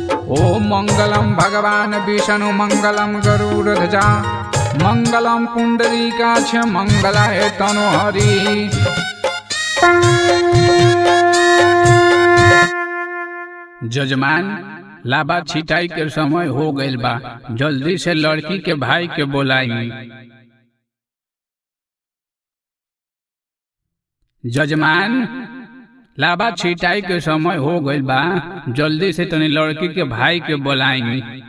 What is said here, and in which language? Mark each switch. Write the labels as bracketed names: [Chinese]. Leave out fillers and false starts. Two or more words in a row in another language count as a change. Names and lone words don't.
[Sanskrit] ओम मंगलम भगवान विष्णु मंगलम गरुड़ध्वजा मंगलम पुंडरीकाक्ष मंगलाय तनोहरि। [Bhojpuri] जजमान, लाबा छिटाई के समय हो गइल बा, जल्दी से लड़की के भाई के बोलाई। जजमान, लाबा छिटाई के समय हो गइल बा, जल्दी से तनी लड़की के भाई के बोलाई।